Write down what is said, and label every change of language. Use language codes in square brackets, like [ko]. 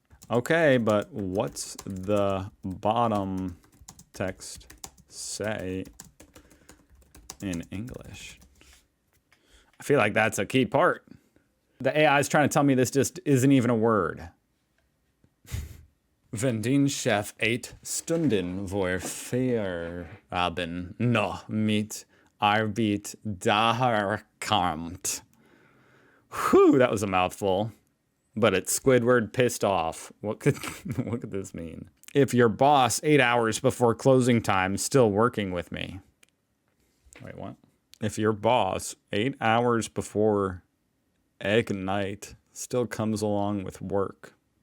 [en] Okay, but what's the bottom text say in English? I feel like that's a key part. The AI is trying to tell me this just isn't even a word. [de] Wenn den Chef 8 Stunden vor Feierabend noch mit Arbeit daherkommt. [en] Whew, that was a mouthful. But it's Squidward pissed off. What could this mean? If your boss 8 hours before closing time still working with me. Wait, what? If your boss 8 hours before egg night still comes along with work.